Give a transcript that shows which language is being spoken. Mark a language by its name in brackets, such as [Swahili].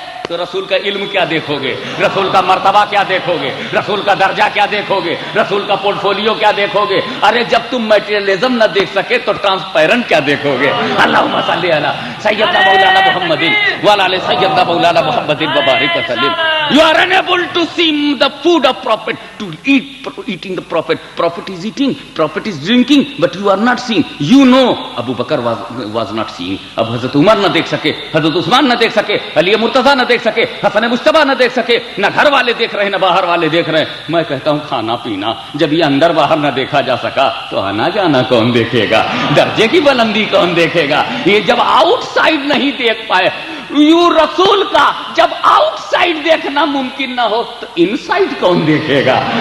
[Urdu] تو رسول کا علم کیا دیکھو گے، رسول کا مرتبہ کیا دیکھو گے، رسول کا درجہ کیا دیکھو گے، رسول کا پورٹ فولیو کیا دیکھو گے؟ ارے جب تم میٹیریلزم نہ دیکھ سکے تو ٹرانسپیرنٹ کیا دیکھو گے؟ [Arabic] اللہم صلی علی سیدنا مولانا محمد وعلی آل سیدنا مولانا محمد وبارک وسلم۔ [English] You are unable to see the food of prophet, to eating the prophet. Prophet is eating, prophet is drinking, but you are not seeing. You know, Abu Bakr was not seeing. [Urdu] اب حضرت عمر نہ دیکھ سکے، حضرت عثمان نہ دیکھ سکے، علی مرتضیٰ نہ دیکھ سکے، حسن مجتبیٰ نہ دیکھ سکے، نہ گھر والے دیکھ رہے نہ باہر والے دیکھ رہے۔ میں کہتا ہوں کھانا پینا جب یہ اندر باہر نہ دیکھا جا سکا تو آنا جانا کون دیکھے گا؟ درجے کی بلندی کون دیکھے گا؟ یہ جب آؤٹ سائڈ نہیں دیکھ پائے، یوں رسول کا جب آؤٹ سائڈ دیکھنا ممکن نہ ہو تو ان سائڈ کون دیکھے گا؟